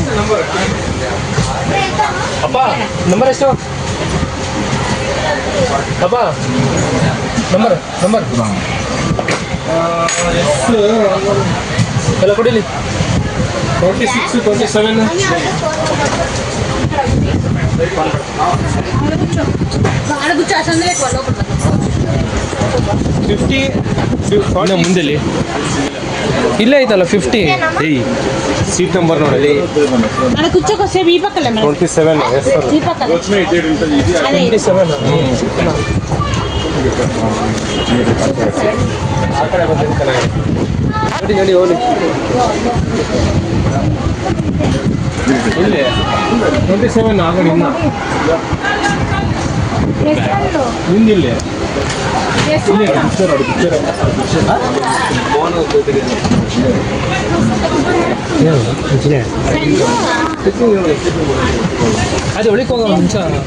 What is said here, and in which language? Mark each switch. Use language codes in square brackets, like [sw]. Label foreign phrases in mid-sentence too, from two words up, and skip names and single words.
[kn] ಅಪ್ಪ ಬರೋದು ಅಪ್ಪ ನಂಬರ್ ಎಷ್ಟು ಅಪ್ಪ ನಂಬರ್ ಎಲ್ಲ ಕೊಡಿಲಿ 26 27 50 ಇನ್ನು ಮುಂದೆಲಿ ಇಲ್ಲೇ ಐತಲ್ಲ 50 [en] seat number [kn] ನೋಡಿ [te] కూర్చోకొస్తే ఈ పక్కలే 27 ఈ పక్కల అదే [kn] 27 ಆ ಕಡೆ ಬಂದಿರ್ತಾನೆ ನೋಡಿ ಹೋಗಿ ಇಲ್ಲಿ 27 ಆಗಲಿ ಇನ್ನ ಹಿಂದಿಲ್ಲಿ ಅದು ಒಳಗೆ ಹೋಗೋ ನಿಮಿಷ